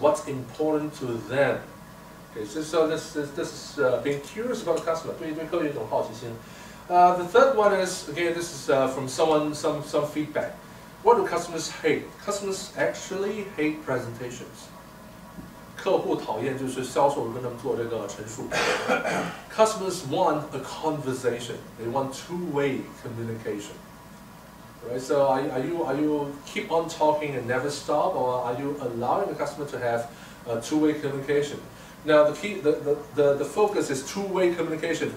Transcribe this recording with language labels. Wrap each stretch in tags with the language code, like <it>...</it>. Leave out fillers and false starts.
<en>What's important to them? Okay, so this is being curious about the customer.</en> <zh>对客户有一种好奇心。</zh> <en>The third one is, again, this is from some feedback. What do customers hate? Customers actually hate presentations.</en> <zh>客户讨厌就是销售跟他们做这个陈述。</zh> <en>Customers want a conversation. They want two-way communication. Right? So are you keep on talking and never stop, or are you allowing the customer to have a two-way communication? Now the focus is two-way communication.</en>